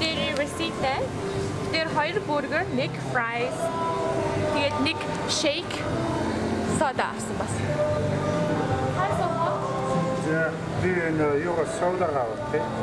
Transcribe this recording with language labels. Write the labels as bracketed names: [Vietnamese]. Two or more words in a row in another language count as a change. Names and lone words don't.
[Mongolian] Тэр receipt-тэй тэр [English] 2 burger, 1 fries, [Mongolian] тэгээд [English] 1 shake, soda [Mongolian] авсан бас. За би энэ юугаа сода авах тий.